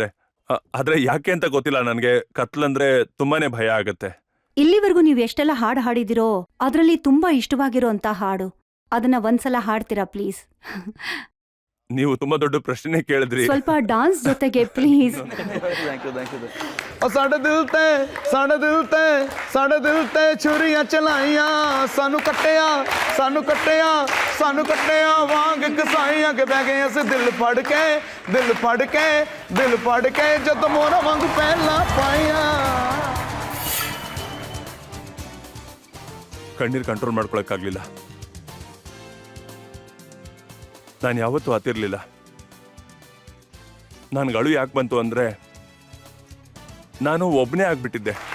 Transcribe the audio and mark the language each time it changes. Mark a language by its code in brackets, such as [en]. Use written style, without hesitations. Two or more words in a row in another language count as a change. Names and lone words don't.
[kn] ಆದ್ರೆ ಯಾಕೆ ಅಂತ ಗೊತ್ತಿಲ್ಲ, ನನಗೆ ಕತ್ಲಂದ್ರೆ ತುಂಬಾನೇ ಭಯ ಆಗತ್ತೆ. ಇಲ್ಲಿವರೆಗೂ ನೀವು ಎಷ್ಟೆಲ್ಲ ಹಾಡು ಹಾಡಿದಿರೋ ಅದ್ರಲ್ಲಿ ತುಂಬಾ ಇಷ್ಟವಾಗಿರೋ ಅಂತ ಹಾಡು, ಅದನ್ನ ಒಂದ್ಸಲ ಹಾಡ್ತೀರಾ ಪ್ಲೀಸ್? ನೀವು ತುಂಬಾ ದೊಡ್ಡ ಪ್ರಶ್ನೆ ಕೇಳಿದ್ರಿ. ಸ್ವಲ್ಪ ಡಾನ್ಸ್ ಜೊತೆಗೆ ಪ್ಲೀಸ್. [pa] ਸਾਡੇ ਦਿਲ ਤੇ ਛੁਰੀਆਂ ਚਲਾਈਆਂ, ਸਾਨੂੰ ਕੱਟਿਆ ਵਾਂਗ ਕਸਾਈਆਂ ਕਿ ਬਹਿ ਗਏ ਅਸੀਂ ਦਿਲ ਫੜ ਕੇ ਜਦ ਮੋਹਰਾਂ ਵਾਂਗ ਪਹਿਲਾਂ ਪਾਈਆਂ. [kn] ಕಣ್ಣೀರ್ ಕಂಟ್ರೋಲ್ ಮಾಡ್ಕೊಳಕ್ಕಾಗ್ಲಿಲ್ಲ. ನಾನು ಯಾವತ್ತೂ ಹತ್ತಿರ್ಲಿಲ್ಲ. ನನ್ಗೆ ಅಳು ಯಾಕೆ ಬಂತು ಅಂದ್ರೆ, ನಾನು ಒಬ್ನೇ ಆಗ್ಬಿಟ್ಟಿದ್ದೆ.